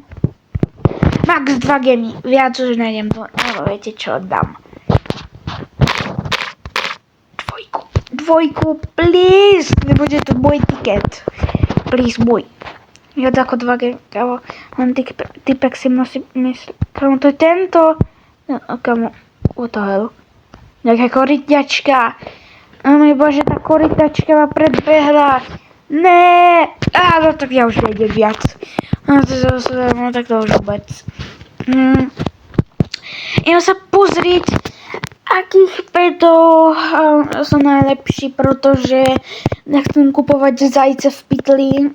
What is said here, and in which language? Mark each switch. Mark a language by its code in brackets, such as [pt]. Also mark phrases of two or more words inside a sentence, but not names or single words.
[sk] Max 2 gemy, viac už nejdem, ale viete čo, dám. Dvojku, please, nebude to môj tiket. Please, môj. Viac ako 2 gemy, kámo, len typek si musí myslieť. Kámo, to je tento. No, kámo, [en] what the hell. [sk] Nejaká korytňačka. Môj bože, tá korytňačka ma predbehla. Ne, no tak ja už nejdem viac. No tak to už vôbec. Idem sa pozrieť, akých petov sú najlepší, pretože nechcem kupovať zajce v pytli.